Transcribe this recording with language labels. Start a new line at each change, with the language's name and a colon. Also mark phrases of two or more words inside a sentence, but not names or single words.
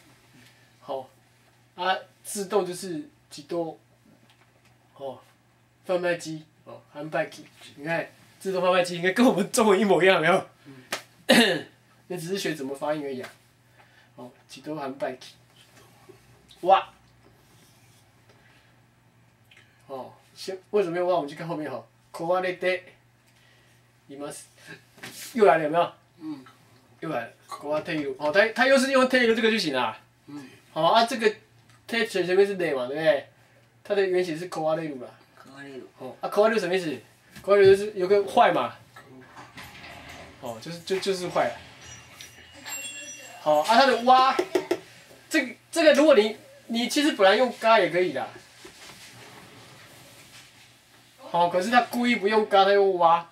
Chinese: 好，自动就是自动，贩卖机，販売機，你看自动贩卖机应该跟我们中文一模一样，有没有？你只是学怎么发音而已啊。
Japanese: 哦，几多含拜起，哇。
Chinese: 哦，为什么要哇？我们去看后面哈。
Japanese: こわれています。
Chinese: 又来了有没有？嗯。又来了。
Japanese: こわれている。
Chinese: 哦，它又是用ている这个句型啊。嗯。好啊，这个て前面是で嘛，对不对？它的原型是こわれる啦。可爱的。哦，啊，こわれる什么意思？こわれる就是有个坏嘛。哦，就是坏。好啊，它的哇，这个如果你其实本来用嘎也可以的。好，可是他故意不用嘎，他用哇。